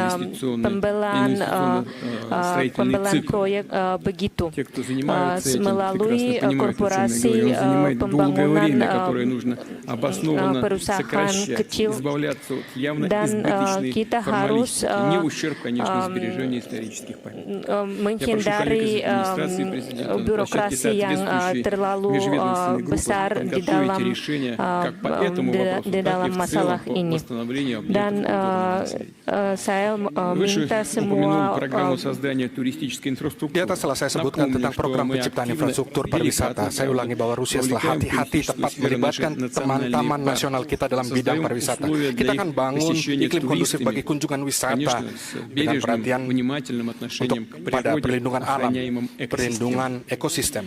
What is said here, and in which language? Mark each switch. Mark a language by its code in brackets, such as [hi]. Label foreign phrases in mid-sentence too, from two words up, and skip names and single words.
[id] pembelaan proyek begitu melalui korporasi pembangunan perusahaan kecil, dan kita harus menghindari birokrasi yang terlalu besar di dalam masalah ini. Dan saya minta [ru] упомянул [id] semua [ru] программу создания туристической инфраструктуры. [id] Di atas telah saya sebutkan tentang program penciptaan infrastruktur pariwisata. Saya ulangi bahwa Rusia telah hati-hati tepat melibatkan teman-teman nasional kita dalam bidang pariwisata. Kita akan bangun iklim kondusif bagi kunjungan wisata dengan perhatian untuk pada perlindungan alam, perlindungan ekosistem.